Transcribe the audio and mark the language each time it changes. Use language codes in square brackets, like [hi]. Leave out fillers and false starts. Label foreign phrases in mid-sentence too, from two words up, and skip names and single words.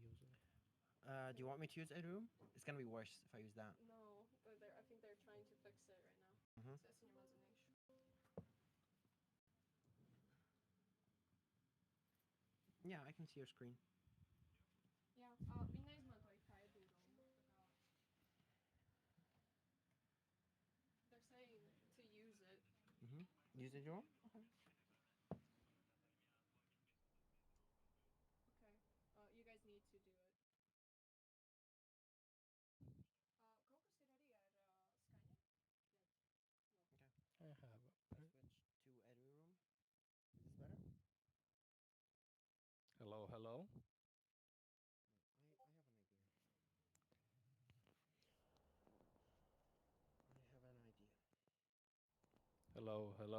[en] Do you want me to use a room? It's gonna be worse if I use that. they're trying to fix it right now. Mhm. [uk] Це синема [en] Yeah, I can see your screen. [lv] Yeah, [uk] він не [lv] izmantoja kaidu domu. [en] They're saying to use it. Use it, Joel? Okay. Okay. You guys need to do it. [lv] Kaut kas ir arī ar skaņu? [en] I have a pen. Switch to edit room. Is this better? Hello, hello. I have an idea. Hello, hello.